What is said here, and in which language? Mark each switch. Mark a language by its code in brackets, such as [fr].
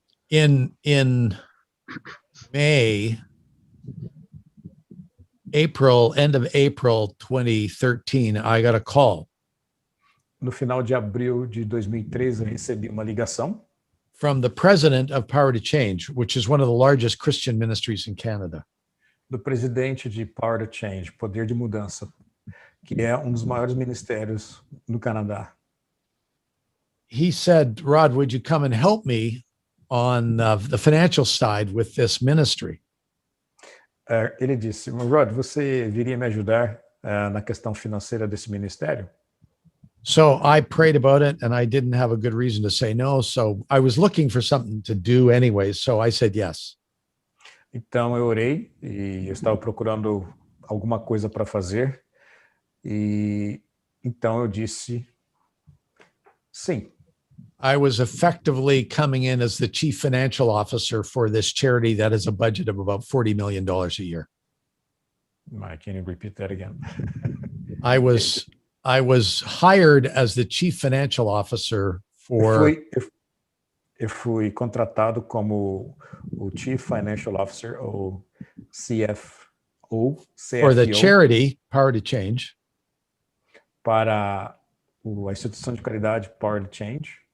[en] In May, end of April 2013, I got a call. [pt] No final de abril de 2013, eu recebi uma ligação [en] from the president of Power to Change, which is one of the largest Christian ministries in Canada. [pt] Do presidente de Power to Change, Poder de Mudança, que é dos maiores ministérios no Canadá. [en] He said, Rod, would you come and help me on the financial side with this ministry? [pt] Ele disse, Rod, você viria me ajudar na questão financeira desse ministério? [en] So I prayed about it and I didn't have a good reason to say no. So I was looking for something to do anyway. So I said yes. [pt] Então eu orei e eu estava procurando alguma coisa para fazer. E então eu disse sim. [en] I was effectively coming in as the chief financial officer for this charity that has a budget of about $40 million a year. Can you repeat that again? I was hired as the chief financial officer for... [pt] Eu fui contratado como o Chief Financial Officer, ou CFO, [en] for the charity, Power to Change. [pt] Para a instituição de caridade, Power to Change.